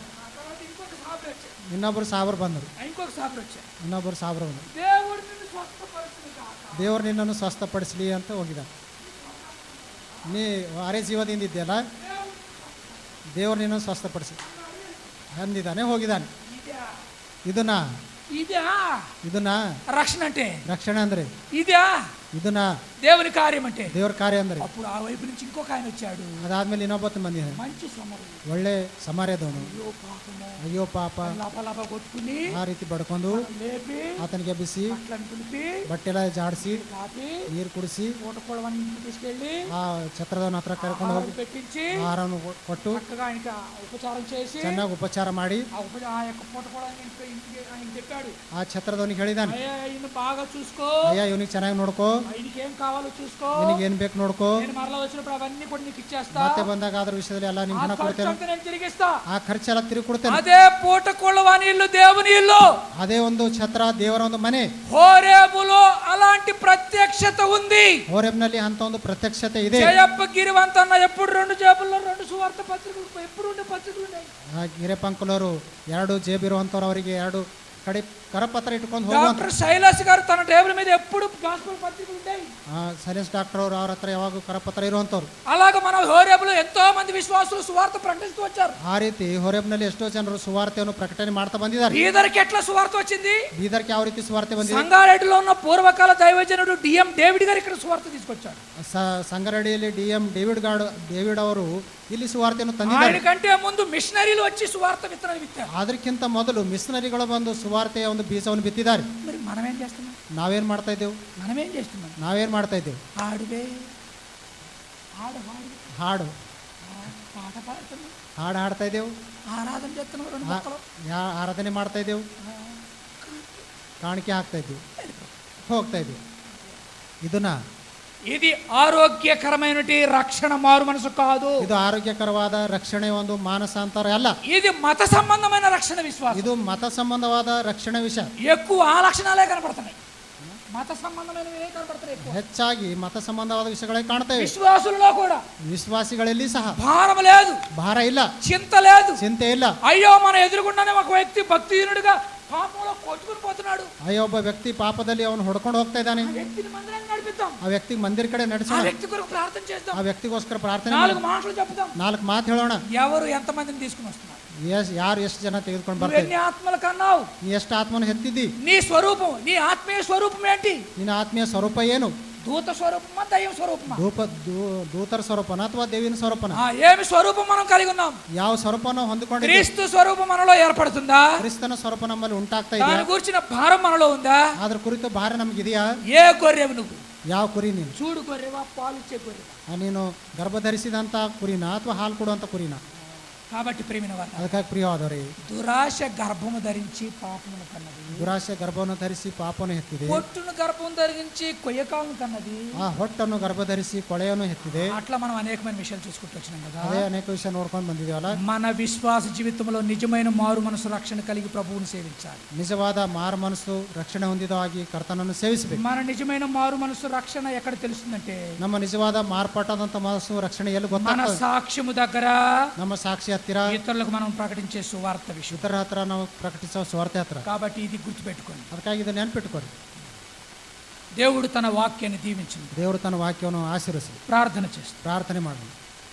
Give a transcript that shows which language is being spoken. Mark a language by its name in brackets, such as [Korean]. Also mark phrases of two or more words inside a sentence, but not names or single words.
[Kannada] ಇನ್ನೊಬ್ಬರು ಸಾಬ್ರು ಬಂದರು, ಇನ್ನೊಬ್ಬರು ಸಾಬ್ರು ಬಂದರು, ದೇವರು ನಿನ್ನನ್ನು ಸ್ವಸ್ಥಪಡಿಸಲಿ ಅಂತ ಹೋಗಿದ್ದಾನೆ. ನೀ ಅರೆ ಜೀವದಿಂದ ಇದ್ದೆಯಲ್ಲ, ದೇವರು ನಿನ್ನನ್ನು ಸ್ವಸ್ಥಪಡಿಸಿ ಅಂದಿದ್ದಾನೆ, ಹೋಗಿದ್ದಾನೆ. ಇದನ್ನ [Telugu] రక్షణ అంటే [Kannada] రక్షణ ಅಂದ್ರೆ [Telugu] ఇదా, [Kannada] ಇದನ್ನ [Telugu] దేవుని కార్యం అంటే [Kannada] ದೇವರ ಕಾರ್ಯ ಅಂದ್ರೆ. [Telugu] అప్పుడు ఆ వైపు నుంచి ఇంకొక ఆయన వచ్చాడు, [Kannada] ಅದಾದ್ಮೇಲೆ ಇನ್ನೊಬ್ಬತ್ತು ಮಂದಿ [Telugu] మంచి సమరం, [Kannada] ಒಳ್ಳೆ ಸಮಾರ್ಯದವನು, ಅಯ್ಯೋ ಪಾಪ [Telugu] లపలప కొట్టుకుని [Kannada] ಆ ರೀತಿ ಬಡ್ಕೊಂಡು [Telugu] లేపి [Kannada] ಆತನಿಗೆ ಬಿಸಿ [Telugu] అట్లని పిలిపి [Kannada] ಬಟ್ಟೆಲ್ಲ ಜಾಡಿಸಿ [Telugu] కాపి [Kannada] ನೀರು ಕುಡಿಸಿ [Telugu] పూటకోళవని ఇంటికి తీసుకెళ్ళి [Kannada] ಆ ಛತ್ರದವನ ಹತ್ರ ಕರ್ಕೊಂಡು ಹೋಗಿ [Telugu] పెట్టించి [Kannada] ಆಹಾರವನ್ನು ಕೊಟ್ಟು [Telugu] చక్కగా ఆయనకి ఉపచారం చేసి [Kannada] ಚೆನ್ನಾಗಿ ಉಪಚಾರ ಮಾಡಿ [Telugu] ఆ యొక్క పూటకోళని ఇంటికి ఆయన చెప్పాడు, [Kannada] ಆ ಛತ್ರದವನಿಗೆ ಹೇಳಿದಾನೆ, [Telugu] అయ్యా ఈయన బాగా చూసుకో, [Kannada] ಅಯ್ಯ ಇವನಿಗೆ ಚೆನ್ನಾಗಿ ನೋಡ್ಕೋ, [Telugu] ఆయనకి ఏం కావాలో చూసుకో, [Kannada] ನಿನಗೆ ಏನ್ ಬೇಕು ನೋಡ್ಕೋ, [Telugu] నేను ಮರలా వచ్చినప్పుడు అవన్నీ కూడా నీకు ఇచ్చేస్తా, [Kannada] ಮತ್ತೆ ಬಂದಾಗ ಅದ್ರ ವಿಷಯದಲ್ಲಿ ಎಲ್ಲ ನಿಮ್ಗೆ ಹಣ ಕೊಡ್ತೇನೆ, [Telugu] నేను తిరిగిస్తా. [Kannada] ಆ ಖರ್ಚೆಲ್ಲ ತಿರುಗಿ ಕೊಡ್ತೇನೆ. [Telugu] అదే పూటకోళవాని ఇల్లు దేవుని ఇల్లు, [Kannada] ಅದೇ ಒಂದು ಛತ್ರ ದೇವರ ಒಂದು ಮನೆ. [Telugu] హోరేబులో అలాంటి ప్రత్యక్షత ఉంది. [Kannada] ಹೋರೆಬ್ನಲ್ಲಿ ಅಂತ ಒಂದು ಪ್ರತ್ಯಕ್ಷತೆ ಇದೆ. [Telugu] జయప్ప గిరివంతన్న ఎప్పుడు 2 జేబుల్లో 2 సువార్త పత్రికలు ఎప్పుడు ఉండే పత్రికలు ఉన్నాయి. [Kannada] ಗಿರೆಪಂಕುಲವರು 2 ಜೇಬಿರುವಂತವ್ರು, ಅವರಿಗೆ 2 ಕಡೆ ಕರಪತ್ರ ಇಟ್ಕೊಂಡು ಹೋಗುವಂತ. [Telugu] డాక్టర్ శైలాస్ గారు తన టేబుల్ మీద ఎప్పుడు గాస్పెల్ పత్రికలు ఉంటాయి. [Kannada] ಸೈಲೆನ್ಸ್ ಡಾಕ್ಟರ್ ಅವರು ಅವ್ರ ಹತ್ರ ಯಾವಾಗ ಕರಪತ್ರ ಇರುವಂತವ್ರು. [Telugu] అలాగే మన హోరేబులో ఎంతో మంది విశ్వాసులు సువార్త ప్రకటిస్తూ వచ్చారు. [Kannada] ಆ ರೀತಿ ಹೋರೆಬ್ನಲ್ಲಿ ಎಷ್ಟೋ ಜನರು ಸುವಾರ್ತೆಯನ್ನು ಪ್ರಕಟಣೆ ಮಾಡ್ತಾ ಬಂದಿದ್ದಾರೆ. [Telugu] బీదర్కి ఎట్లా సువార్త వచ్చింది? [Kannada] ಬೀದರ್ಗೆ ಯಾವ ರೀತಿ ಸುವಾರ್ತೆ ಬಂದಿದೆ? [Telugu] సంగారెడ్డిలో ఉన్న పూర్వకాల దైవజనుడు డిఎం డేవిడ్ గారు ఇక్కడ సువార్త తీసుకొచ్చాడు. [Kannada] ಸಂಗಾರೆಡ್ಡಿಯಲ್ಲಿ DM ಡೇವಿಡ್ ಅವರು ಇಲ್ಲಿ ಸುವಾರ್ತೆಯನ್ನು ತಂದಿದ್ದಾರೆ. [Telugu] ఆయనకంటే ముందు మిషనరీలు వచ్చి సువార్త విత్తనాలు విత్తారు. [Kannada] ಅದಕ್ಕಿಂತ ಮೊದಲು ಮಿಷನರಿಗಳು ಬಂದು ಸುವಾರ್ತೆಯ ಒಂದು ಬೀಜವನ್ನು ಬಿತ್ತಿದ್ದಾರೆ. [Telugu] మరి మనం ఏం చేస్తున్నాం? [Kannada] ನಾವೇನ್ ಮಾಡ್ತಾ ಇದ್ದೇವೆ? [Telugu] మనమేం చేస్తున్నాం? [Kannada] ನಾವೇನ್ ಮಾಡ್ತಾ ಇದ್ದೇವೆ? [Telugu] ఆడువే ఆడు [Kannada] ಹಾಡು [Telugu] పాట పాడుతున్నాం, [Kannada] ಹಾಡು ಹಾಡ್ತಾ ಇದ್ದೇವೆ, [Telugu] ఆరాధన చేస్తున్నాం, 2 మొక్కలు [Kannada] ಆರಾಧನೆ ಮಾಡ್ತಾ ಇದ್ದೇವೆ, ಕಾಣಿಕೆ ಹಾಕ್ತಾ ಇದ್ದೇವೆ, ಹೋಗ್ತಾ ಇದ್ದೇವೆ. ಇದನ್ನ [Telugu] ఇది ఆరోగ్యకరమైనటి రక్షణ మారు మనసు కాదు. [Kannada] ಇದು ಆರೋಗ್ಯಕರವಾದ ರಕ್ಷಣೆ ಒಂದು ಮಾನಸಾಂತರ ಅಲ್ಲ. [Telugu] ఇది మత సంబంధమైన రక్షణ విశ్వాసం. [Kannada] ಇದು ಮತ ಸಂಬಂಧವಾದ ರಕ್ಷಣೆ ವಿಷಯ. [Telugu] ఎక్కువ ఆ లక్షణాలే కనపడుతున్నాయి, మత సంబంధమైనవే కనపడుతున్నాయి ఎక్కువ. [Kannada] ಹೆಚ್ಚಾಗಿ ಮತ ಸಂಬಂಧವಾದ ವಿಷಯಗಳೇ ಕಾಣ್ತೇವೆ. [Telugu] విశ్వాసులలో కూడా [Kannada] ವಿಶ್ವಾಸಿಗಳಲ್ಲಿ ಸಹ [Telugu] భారం లేదు, [Kannada] ಭಾರ ಇಲ್ಲ, [Telugu] చింత లేదు, [Kannada] ಚಿಂತೆ ಇಲ್ಲ. [Telugu] అయ్యో మన ఎదురుగుండానే ఒక వ్యక్తి భక్తిహీనుడిగా పాపంలో కొట్టుకుని పోతున్నాడు, [Kannada] ಅಯ್ಯೋ ಒಬ್ಬ ವ್ಯಕ್ತಿ ಪಾಪದಲ್ಲಿ ಅವನು ಹೊಡ್ಕೊಂಡು ಹೋಗ್ತಾ ಇದ್ದಾನೆ, [Telugu] ఆ వ్యక్తిని మందిరానికి నడిపిద్దాం, [Kannada] ಆ ವ್ಯಕ್ತಿ ಮಂದಿರ ಕಡೆ [Telugu] ఆ [Kannada] ನಡೆಸೋಣ, [Telugu] వ్యక్తి కొరకు ప్రార్థన చేద్దాం, [Kannada] ಆ ವ್ಯಕ್ತಿಗೋಸ್ಕರ ಪ್ರಾರ್ಥನೆ [Telugu] 4 మాటలు చెప్తాం. [Kannada] 4 ಮಾತು ಹೇಳೋಣ. [Telugu] ఎవరు ఎంతమందిని తీసుకుని వస్తున్నారు? [Kannada] ಯಾರು ಎಷ್ಟು ಜನ ತೆಗೆದುಕೊಂಡು [Telugu] నువ్వు [Kannada] ಬರ್ತಾರೆ? [Telugu] ఎన్ని ఆత్మలు కన్నావు? [Kannada] ನೀ ಎಷ್ಟು ಆತ್ಮನ ಹೆತ್ತಿದ್ದಿ? [Telugu] నీ స్వరూపం, నీ ఆత్మీయ స్వరూపం ఏంటి? [Kannada] ನಿನ್ನ ಆತ್ಮೀಯ ಸ್ವರೂಪ ಏನು? [Telugu] దూత స్వరూపమా, దైవ స్వరూపమా? [Kannada] ದೂತರ ಸ್ವರೂಪನ ಅಥವಾ ದೇವಿನ ಸ್ವರೂಪನ? [Telugu] ఏమి స్వరూపం మనం కలిగి ఉన్నాం? [Kannada] ಯಾವ ಸ್ವರೂಪನ ಹೊಂದಿಕೊಂಡಿದ್ದೀವಿ? [Telugu] క్రీస్తు స్వరూపం మనలో ఏర్పడుతుందా? [Kannada] ಕ್ರಿಸ್ತನ ಸ್ವರೂಪ ನಮ್ಮಲ್ಲಿ ಉಂಟಾಗ್ತಾ [Telugu] దాని [Kannada] ಇದೆಯಾ? [Telugu] గురించిన భారం మనలో ఉందా? [Kannada] ಅದ್ರ ಕುರಿತು ಭಾರ ನಮಗಿದೆಯಾ? [Telugu] ఏ గొర్రెవు నువ్వు? [Kannada] ಯಾವ ಕುರಿ ನೀನು? [Telugu] చూడు గొర్రెవా, పాలిచ్చే గొర్రెవా? [Kannada] ನೀನು ಗರ್ಭಧರಿಸಿದಂತ ಕುರಿನ ಅಥವಾ ಹಾಲು ಕೊಡುವಂತ ಕುರಿನ? [Telugu] కాబట్టి ప్రియమైన వారు, [Kannada] ಅದಕ್ಕಾಗಿ ಪ್ರಿಯವಾದವರೇ, [Telugu] దురాశ గర్భము ధరించి పాపమును కన్నది, [Kannada] ದುರಾಶೆ ಗರ್ಭವನ್ನು ಧರಿಸಿ ಪಾಪವನ್ನು ಹೆತ್ತಿದೆ. [Telugu] పొట్టును గర్భం ధరించి కొయ్యకాలను కన్నది. [Kannada] ಆ ಹೊಟ್ಟನ್ನು ಗರ್ಭಧರಿಸಿ ಕೊಳೆಯನ್ನು ಹೆತ್ತಿದೆ. [Telugu] అట్లా మనం అనేకమైన విషయాలు చూసుకుంటూ వచ్చినాం కదా. [Kannada] ಅದೇ ಅನೇಕ ವಿಷಯ ನೋಡ್ಕೊಂಡು ಬಂದಿದ್ದೇವಲ್ಲ. [Telugu] మన విశ్వాస జీవితంలో నిజమైన మారు మనసు రక్షణ కలిగి ప్రభువుని సేవించాలి. [Kannada] ನಿಜವಾದ ಮಾರು ಮನಸ್ಸು ರಕ್ಷಣೆ ಹೊಂದಿದವಾಗಿ ಕರ್ತನನ್ನು ಸೇವಿಸಬೇಕು. [Telugu] మన నిజమైన మారు మనసు రక్షణ ఎక్కడ తెలుస్తుందంటే, [Kannada] ನಮ್ಮ ನಿಜವಾದ ಮಾರ್ಪಾಟಾದಂತ ಮನಸ್ಸು ರಕ್ಷಣೆ ಎಲ್ಲಿ [Telugu] మన [Kannada] ಗೊತ್ತಾಗ್ತದೆ? [Telugu] సాక్ష్యము దగ్గర, [Kannada] ನಮ್ಮ ಸಾಕ್ಷಿ ಹತ್ತಿರ, [Telugu] ఇతరులకు మనం ప్రకటించే సువార్త విషయం. [Kannada] ಇತರ ಹತ್ರ ನಾವು ಪ್ರಕಟಿಸೋ ಸ್ವಾರ್ಥ ಹತ್ರ. [Telugu] కాబట్టి ఇది గుర్తుపెట్టుకోండి. [Kannada] ಅದಕ್ಕಾಗಿ ಇದನ್ನು ನೆನ್ಪಿಟ್ಕೊರಿ. [Telugu] దేవుడు తన వాక్యాన్ని దీవించింది. [Kannada] ದೇವರು ತನ್ನ ವಾಕ್ಯವನ್ನು ಆಶೀರ್ವಸಲಿ. [Telugu] ప్రార్థన చేస్తాం. [Kannada] ಪ್ರಾರ್ಥನೆ ಮಾಡೋಣ.